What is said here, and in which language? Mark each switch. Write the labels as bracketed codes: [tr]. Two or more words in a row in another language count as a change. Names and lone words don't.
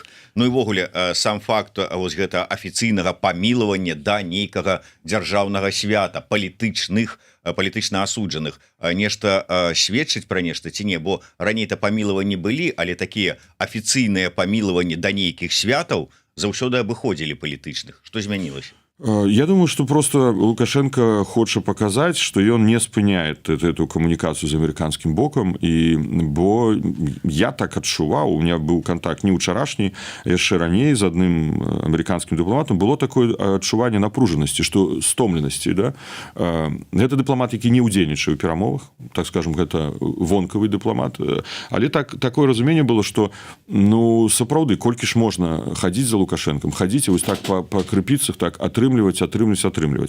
[be] Ну і ввогуле, сам факт вось гэта афіцыйнага памілавання да нейкага дзяржаўнага свята, палітычна асуджаных, нешта сведчыць пра нешта ці не? Бо раней-то памілаванні былі, але такія афіцыйныя памілаванні да нейкіх святаў заўсёды абыходзілі палітычных. Што змянілася? [ru] Я думаю, что просто Лукашенко хочет показать, что он [be] не спыняет [ru] эту коммуникацию с американским боком, и бо [be] я так адчуваў, [ru] у меня был контакт не учарашний, а [be] яшчэ раней з адным [ru] американским дипломатом, [be] было такое адчуванне напружанасці, [ru] что стомленасці, да? [be] Гэта дыпламат, які не ўдзельнічае ў перамовах, так скажем, гэта вонкавы дыпламат, але такое разуменне было, что ну сапраўды, колькі ж можна хадзіць за Лукашенком, хадзіць вось так по крыпіцах, так атрымліваць.